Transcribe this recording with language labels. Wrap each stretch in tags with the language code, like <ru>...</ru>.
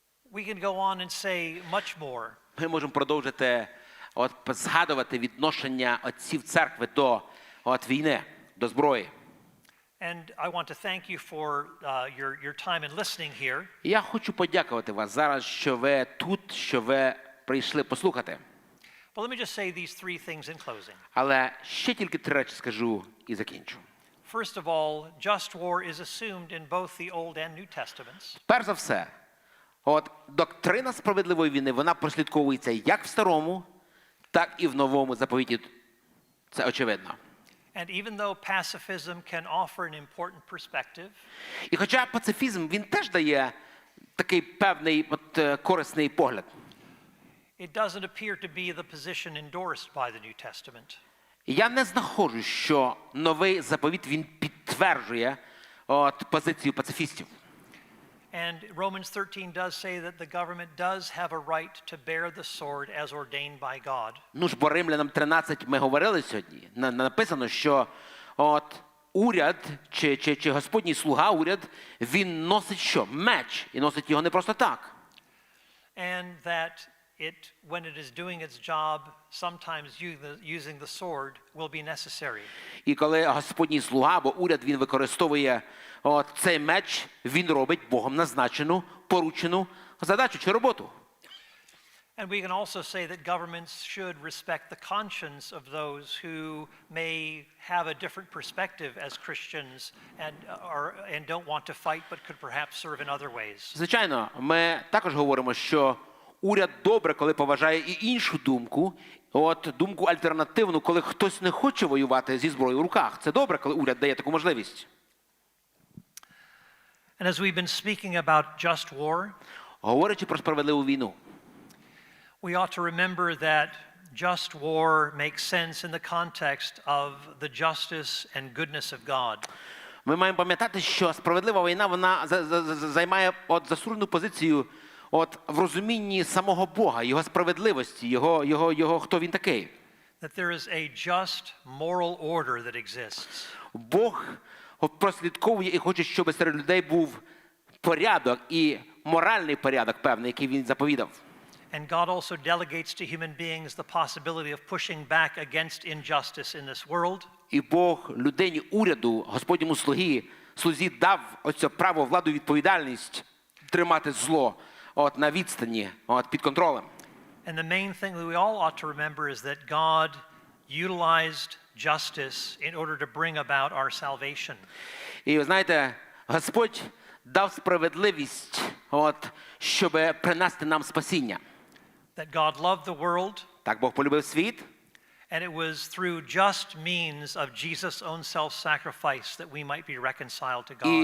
<en>We can go on and say much more.</en> <uk>Ми можемо продовжити згадувати відношення отців церкви до війни, до зброї.</uk> <en>And I want to thank you for your time in listening here.</en> <uk>Я хочу подякувати вас зараз, що ви тут, що ви прийшли послухати.</uk> <en>But let me just say these three things in closing.</en> <uk>Але ще тільки 3 речі скажу і закінчу.</uk> <en>First of all, just war is assumed in both the Old and New Testaments.</en> <uk>Перш за все, доктрина справедливої війни, вона прослідковується як в Старому, так і в Новому заповіті. Це очевидно.</uk> <en>And even though pacifism can offer an important perspective,</en> <uk>І хоча пацифізм, він теж дає такий певний корисний погляд.</uk> <en>it doesn't appear to be the position endorsed by the New Testament.</en> <uk>Я не знаходжу, що новий заповіт, він підтверджує позицію пацифістів.</uk> <en>And Romans 13 does say that the government does have a right to bear the sword as ordained by God.</en> <uk>Ну ж, бо Римлянам 13 ми говорили сьогодні. Написано, що уряд, чи Господній слуга, уряд, він носить що? Меч. І носить його не просто так.</uk> <en>And that when it is doing its job, sometimes using the sword will be necessary.</en> <uk>І коли Господній слуга або уряд, він використовує цей меч, він робить Богом назначену, поручену задачу чи роботу.</uk> <en>And we can also say that governments should respect the conscience of those who may have a different perspective as Christians and don't want to fight but could perhaps serve in other ways.</en> <uk>Звичайно, ми також говоримо, що уряд добре, коли поважає і іншу думку, думку альтернативну, коли хтось не хоче воювати зі зброєю в руках. Це добре, коли уряд дає таку можливість.</uk> <en>And as we've been speaking about just war,</en> <uk>говорячи про справедливу війну,</uk> <en>we ought to remember that just war makes sense in the context of the justice and goodness of God.</en> <uk>Ми маємо пам'ятати, що справедлива війна, вона займає засуджену позицію в розумінні самого Бога, його справедливості, його хто він такий.</uk> <en>That there is a just moral order that exists.</en> <uk>Бог прослідковує і хоче, щоб серед людей був порядок і моральний порядок певний, який він заповідав.</uk> <en>And God also delegates to human beings the possibility of pushing back against injustice in this world.</en> <uk>І Бог людині, уряду, Господньому слузі дав оце право, владу, відповідальність тримати зло на відстані, під контролем.</uk> <en>And the main thing that we all ought to remember is that God utilized justice in order to bring about our salvation.</en> <uk>І ви знаєте, Господь дав справедливість, щоб принести нам спасіння.</uk> <en>That God loved the world.</en> <uk>Так Бог полюбив світ.</uk> <en>And it was through just means of Jesus' own self-sacrifice that we might be reconciled to God.</en>